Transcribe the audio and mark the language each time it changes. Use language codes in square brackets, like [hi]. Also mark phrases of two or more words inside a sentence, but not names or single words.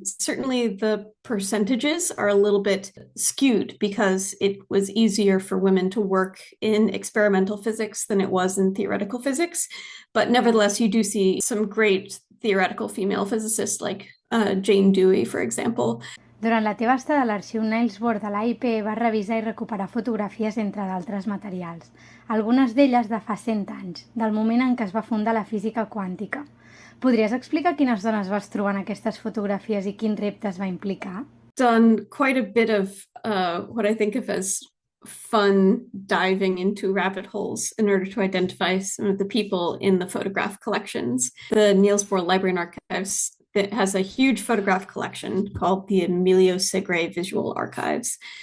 [en] Certainly the percentages are a little bit skewed because it was easier for women to work in experimental physics than it was in theoretical physics. But nevertheless, you do see some great theoretical female physicists like Jane Dewey, for example. [ca] Durant la teva estada a l'arxiu Niels Bohr de l'AIP vas revisar i recuperar fotografies entre d'altres materials, algunes d'elles de fa 100 anys, del moment en què es va fundar la física quàntica. Podries explicar quines dones vas trobar en aquestes fotografies i quins reptes va implicar? [en] Done quite a bit of what I think of as fun diving into rabbit holes in order to identify some of the people in the photograph collections. The Niels Bohr Library and Archives that has a huge photograph collection called the Emilio Segre Visual Archives.